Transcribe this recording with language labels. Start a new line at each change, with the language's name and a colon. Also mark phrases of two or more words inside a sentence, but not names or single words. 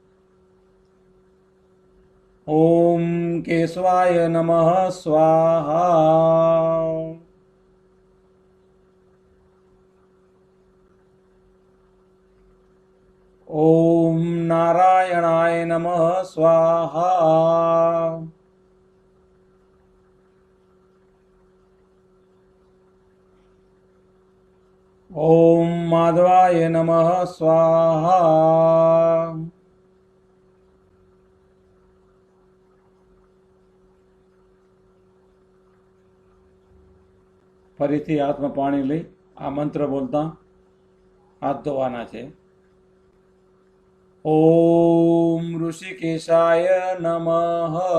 Sanskrit: ઓમ કેશવાય નમઃ સ્વાહા। ઓમ નારાયણાય नमः स्वाहा। ओम माधवाय नमः स्वाहा।
Gujarati: ફરીથી હાથમાં પાણી લઈ આ મંત્ર બોલતા હાથ ધોવાના છે.
Sanskrit: ઓમ ઋષિકેશાય નમઃ.